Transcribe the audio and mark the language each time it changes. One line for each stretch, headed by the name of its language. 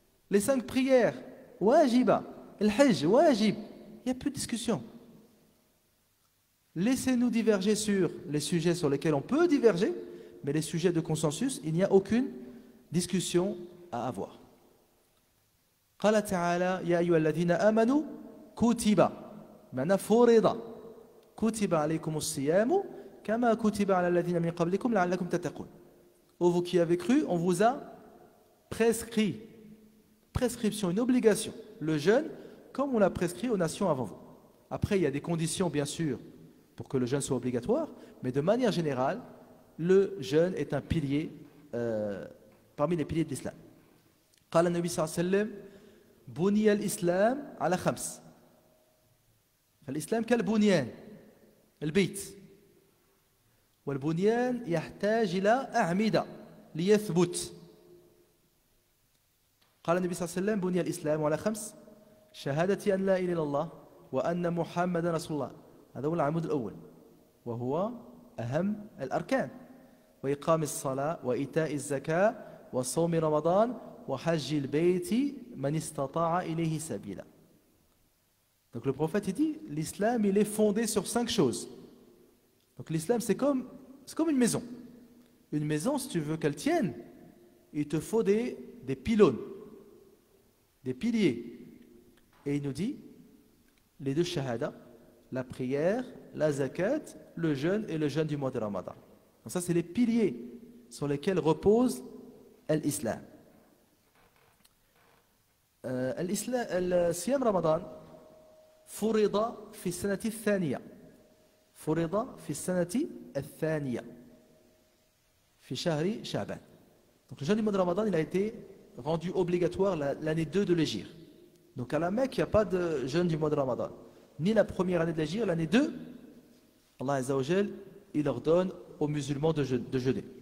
French: Les 5 prières, wajiba. Le hajj, wajib. Il n'y a plus de discussion. Laissez-nous diverger sur les sujets sur lesquels on peut diverger, mais les sujets de consensus, il n'y a aucune discussion à avoir.
Arabic: قال تعالى يا أيها الذين آمنوا كتب معنى فرض كتب عليكم الصيام كما كتب على الذين من قبلكم لعلكم تتقون.
French: Ô vous qui avez cru, on vous a prescrit, prescription, une obligation, le jeûne, comme on l'a prescrit aux nations avant vous. Après, il y a des conditions, bien sûr, pour que le jeûne soit obligatoire, mais de manière générale, le jeûne est un pilier parmi les piliers de l'islam.
Arabic: قال النبي صلى الله عليه وسلم بني الإسلام على 5. الإسلام كالبنيان البيت والبنيان يحتاج إلى أعمدة ليثبت. قال النبي صلى الله عليه وسلم بني الإسلام على 5 شهادة أن لا إله إلا الله وأن محمدا رسول الله. هذا هو العمود الأول وهو أهم الأركان وإقام الصلاة وإيتاء الزكاة وصوم رمضان وحج البيت من استطاع إليه سبيلا.
French: Donc le prophète il dit l'islam il est fondé sur 5 choses. Donc l'islam c'est comme une maison. Une maison si tu veux qu'elle tienne, il te faut des pylônes, des piliers. Et il nous dit les deux shahada, la prière, la zakat, le jeûne et le jeûne du mois de Ramadan. Donc ça, c'est les piliers sur lesquels repose l'islam.
Arabic: الصيام رمضان فرض في السنة الثانية فرض في السنة الثانية في شهر شعبان.
French: Donc le jeûne du mois de Ramadan, il a été rendu obligatoire l'année 2 de l'Hégire. Donc à la Mecque, il n'y a pas de jeûne du mois de Ramadan. Ni la première année de l'Hégire, l'année 2, Allah Azza wa Jal, il ordonne aux musulmans de jeûner.